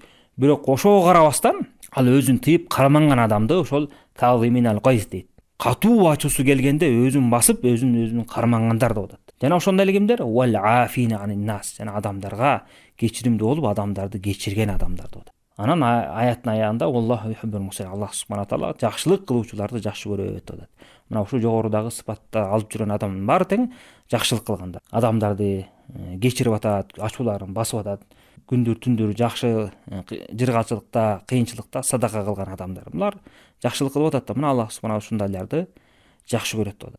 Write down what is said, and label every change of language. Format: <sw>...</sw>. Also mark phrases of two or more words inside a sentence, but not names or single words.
<ky>Бирок ошого карабастан ал өзүн тыйып карманган адамды ошол</ky> <ar>الكاظمين الغيظ</ar> <ky>дейт. Катуу ачуусу келгенде өзүн басып, өзүн кармангандар деп атат. Жана ошондой эле кимдер?</ky> <ar>والعافين عن الناس.</ar> <ky>Жана адамдарга кечиримдүү болуп, адамдарды кечирген адамдар деп атат. Анан аяттын аягында</ky> <ar>الله يحب المحسنين,</ar> <ky>Аллах субхана таала жакшылык кылуучуларды жакшы көрөт деп атат. Мына ушул жогорудагы сыпатта алып жүргөн адамдын баары тең жакшылык кылганда, адамдарды кечирип атат, ачууларын басып атат, күндүр түндүр жакшы жыргалчылыкта, кыйынчылыкта садака кылган адамдар. Булар жакшылык кылып атат да, мына Аллах субхана ушундайларды жакшы көрөт деп атат.</ky>